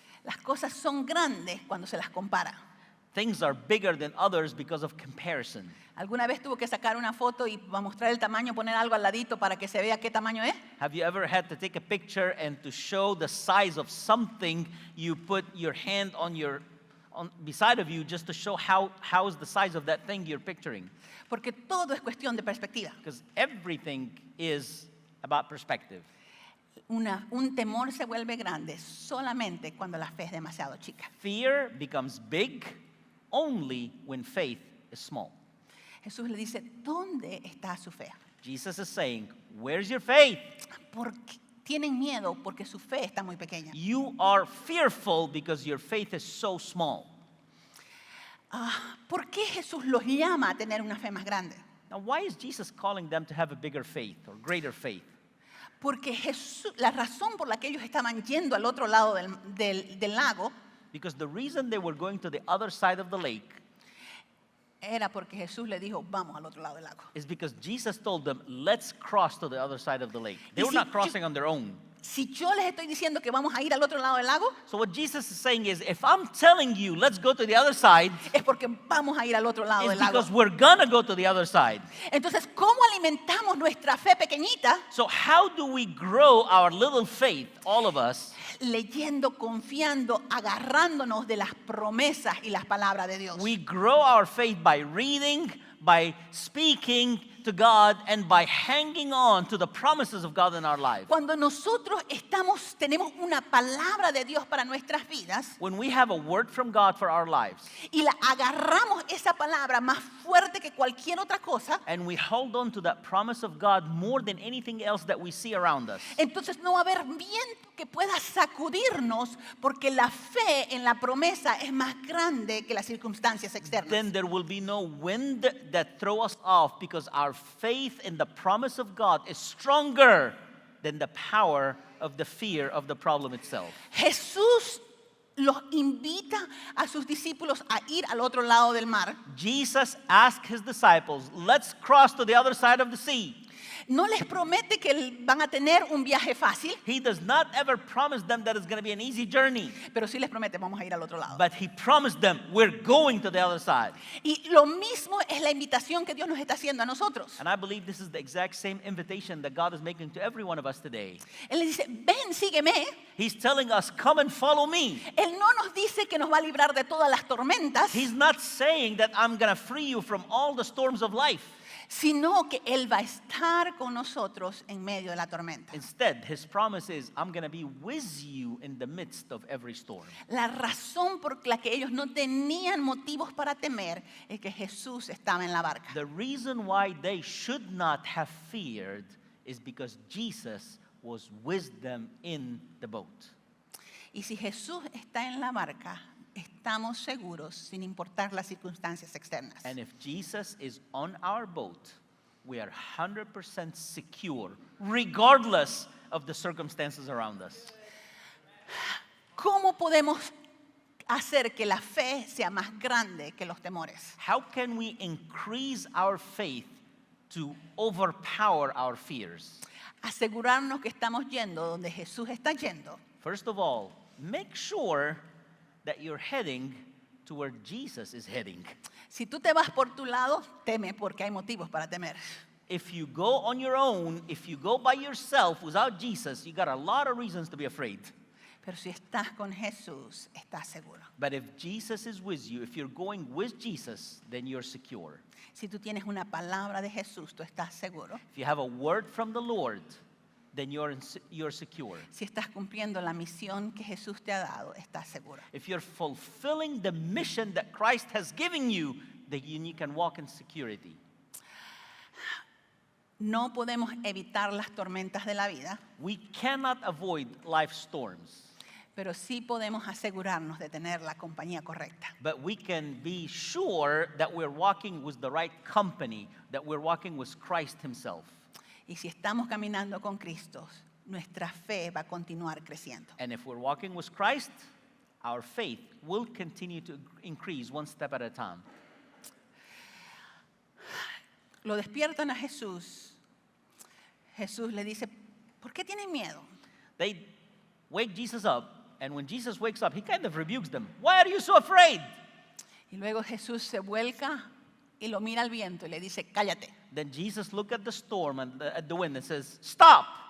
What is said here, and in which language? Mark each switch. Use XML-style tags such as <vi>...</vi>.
<es>Las cosas son grandes cuando se las compara.</es> <en>Things are bigger than others because of comparison.</en> <es>¿Alguna vez tuvo que sacar una foto y para mostrar el tamaño poner algo al ladito para que se vea qué tamaño es?</es> <en>Have you ever had to take a picture and to show the size of something, you put your hand on beside of you just to show how is the size of that thing you're picturing?</en> <es>Porque todo es cuestión de perspectiva.</es> <en>Because everything is about perspective.</en> <es>Un temor se vuelve grande solamente cuando la fe es demasiado chica.</es> <en>Fear becomes big only when faith is small.</en> <es>Jesús le dice, ¿dónde está su fe?</es> <en>Jesus is saying, where's your faith?</en> <es>Porque tienen miedo porque su fe está muy pequeña.</es> <en>You are fearful because your faith is so small.</en> <es>¿Por qué Jesús los llama a tener una fe más grande?</es> <en>Now, why is Jesus calling them to have a bigger faith or greater faith?</en> <es>Porque la razón por la que ellos estaban yendo al otro lado del lago</es> <en>Because the reason they were going to the other side of the lake</en> <es>era porque Jesús le dijo, vamos al otro lado del lago.</es> <en>is because Jesus told them, let's cross to the other side of the lake. They were not crossing on their own.</en> <es>Si yo les estoy diciendo que vamos a ir al otro lado del lago,</es> <en>So what Jesus is saying is, if I'm telling you, let's go to the other side,</en> <es>es porque vamos a ir al otro lado</es> <en>it's</en> <es>del lago.</es> <en>because we're gonna go to the other side.</en> <es>Entonces, ¿cómo alimentamos nuestra fe pequeñita?</es> <en>So how do we grow our little faith, all of us?</en> <es>Leyendo, confiando, agarrándonos de las promesas y las palabras de Dios.</es> <en>We grow our faith by reading, by speaking to God, and by hanging on to the promises of God in our life.</en> <es>Cuando nosotros tenemos una palabra de Dios para nuestras vidas</es> <en>When we have a word from God for our lives,</en> <es>y la agarramos esa palabra más fuerte que cualquier otra cosa,</es> <en>and we hold on to that promise of God more than anything else that we see around us,</en> <es>entonces no va a haber viento que pueda sacudirnos porque la fe en la promesa es más grande que las circunstancias externas.</es> <en>then there will be no wind that throw us off because our faith in the promise of God is stronger than the power of the fear of the problem itself.</en> <es>Jesús los invita a sus discípulos a ir al otro lado del mar.</es> <en>Jesus asked his disciples, let's cross to the other side of the sea.</en> <es>No les promete que van a tener un viaje fácil,</es> <en>He does not ever promise them that it's going to be an easy journey,</en> <es>pero sí les promete vamos a ir al otro lado.</es> <en>but he promised them we're going to the other side.</en> <es>Y lo mismo es la invitación que Dios nos está haciendo a nosotros.</es> <en>And I believe this is the exact same invitation that God is making to every one of us today.</en> <es>Él le dice, ven, sígueme.</es> <en>He's telling us, come and follow me.</en> <es>Él no nos dice que nos va a librar de todas las tormentas,</es> <en>He's not saying that I'm going to free you from all the storms of life.</en> <es>sino que Él va a estar con nosotros en medio de la tormenta.</es> <en>Instead, his promise is, I'm going to be with you in the midst of every storm.</en> <es>La razón por la que ellos no tenían motivos para temer es que Jesús estaba en la barca.</es> <en>The reason why they should not have feared is because Jesus was with them in the boat.</en> <es>Y si Jesús está en la barca, estamos seguros sin importar las circunstancias externas.</es> <en>And if Jesus is on our boat, we are 100% secure, regardless of the circumstances around us.</en> <es>¿Cómo podemos hacer que la fe sea más grande que los temores?</es> <en>How can we increase our faith to overpower our fears?</en> <es>Asegurarnos que estamos yendo donde Jesús está yendo.</es> <en>First of all, make sure that you're heading to where Jesus is heading.</en> <es>Si tú te vas por tu lado, teme porque hay motivos para temer.</es> <en>If you go on your own, if you go by yourself without Jesus, you got a lot of reasons to be afraid.</en> <es>Pero si estás con Jesús, estás seguro.</es> <en>But if Jesus is with you, if you're going with Jesus, then you're secure.</en> <es>Si tú tienes una palabra de Jesús, tú estás seguro.</es> <en>If you have a word from the Lord, then you're secure.</en> <es>Si estás cumpliendo la misión que Jesús te ha dado, estás seguro.</es> <en>If you're fulfilling the mission that Christ has given you, that you can walk in security.</en> <es>No podemos evitar las tormentas de la vida,</es> <en>We cannot avoid life storms,</en> <es>pero sí podemos asegurarnos de tener la compañía correcta.</es> <en>but we can be sure that we're walking with the right company, that we're walking with Christ himself.</en> <es>Y si estamos caminando con Cristo, nuestra fe va a continuar creciendo.</es> <en>And if we're walking with Christ, our faith will continue to increase one step at a time.</en> <es>Lo despiertan a Jesús. Jesús le dice, ¿por qué tienen miedo?</es> <en>They wake Jesus up, and when Jesus wakes up, he kind of rebukes them. Why are you so afraid?</en> <es>Y luego Jesús se vuelca y lo mira al viento y le dice, cállate.</es> <en>Then Jesus looked at the storm and at the wind and says, stop,</en>